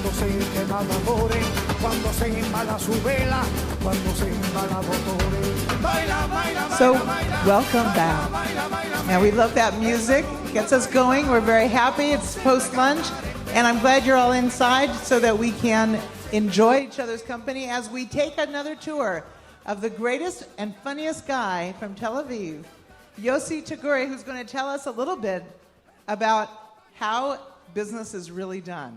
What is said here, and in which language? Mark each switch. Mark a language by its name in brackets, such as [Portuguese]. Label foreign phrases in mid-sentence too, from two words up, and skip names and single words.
[Spanish] se quema de amores, cuando se embala su vela, cuando se embala motores. Baila, baila, baila, [English] So, [Spanish] baila, [English] welcome [Spanish] baila, [English] back. [Spanish] baila, baila, [English] Now, we love that music. Gets us going. We're very happy. It's post-lunch. And I'm glad you're all inside so that we can enjoy each other's company as we take another tour of the greatest and funniest guy from Tel Aviv, Yosi Taguri, who's going to tell us a little bit about how business is really done.